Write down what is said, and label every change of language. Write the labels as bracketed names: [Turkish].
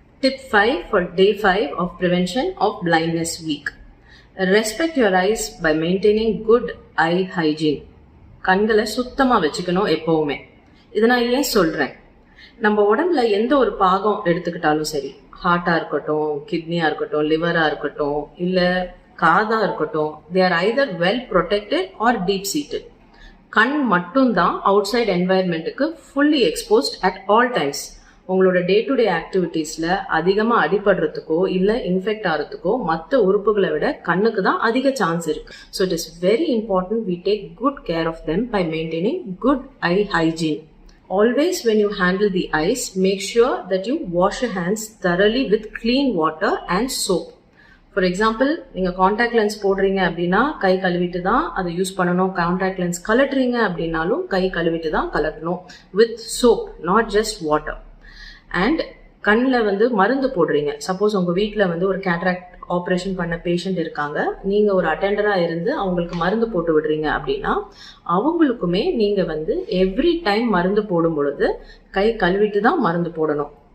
[English] Tip 5 for day 5 of Prevention of Blindness Week. Respect your eyes by maintaining good eye hygiene. [Tamil] கண்களை சுத்தமாக வச்சுக்கணும் எப்போவுமே. இதை நான் ஏன் சொல்கிறேன், நம்ம உடம்புல எந்த ஒரு பாகம் எடுத்துக்கிட்டாலும் சரி, ஹார்ட்டாக இருக்கட்டும், கிட்னியாக இருக்கட்டும், லிவராக இருக்கட்டும், இல்லை காதாக இருக்கட்டும், [English] They are either well protected or deep seated. [Tamil] கண் மட்டும்தான் [English] Outside என்வாயர்மெண்ட்டுக்கு fully exposed at all times. [Tamil] உங்களோட டே டு டே ஆக்டிவிட்டீஸில் அதிகமாக அடிபடுறதுக்கோ இல்லை இன்ஃபெக்ட் ஆகிறதுக்கோ மற்ற உறுப்புகளை விட கண்ணுக்கு தான் அதிக சான்ஸ் இருக்கு. [English] So it is very important we take good care of them by maintaining good eye hygiene. Always when you handle the eyes, make sure that you wash your hands thoroughly with clean water and soap. For example, [Tamil] நீங்கள் contact lens போடுறீங்க அப்படின்னா கை கழுவிட்டு தான் அதை use பண்ணணும். Contact lens கலட்டுறீங்க அப்படின்னாலும் கை கழுவிட்டு தான் கலட்டணும் [English] With soap, not just water. [Tamil] And கண்ணில் மருந்து போடுறீங்க, சப்போஸ் உங்கள் வீட்டில் ஒரு கேட்ராக்ட் ஆப்ரேஷன் பண்ண பேஷண்ட் இருக்காங்க, நீங்கள் ஒரு அட்டெண்டராக இருந்து அவங்களுக்கு மருந்து போட்டு விடுறீங்க அப்படின்னா அவங்களுக்குமே நீங்கள் எவ்ரி டைம் மருந்து போடும் பொழுது கை கழுவிட்டு தான் மருந்து போடணும்.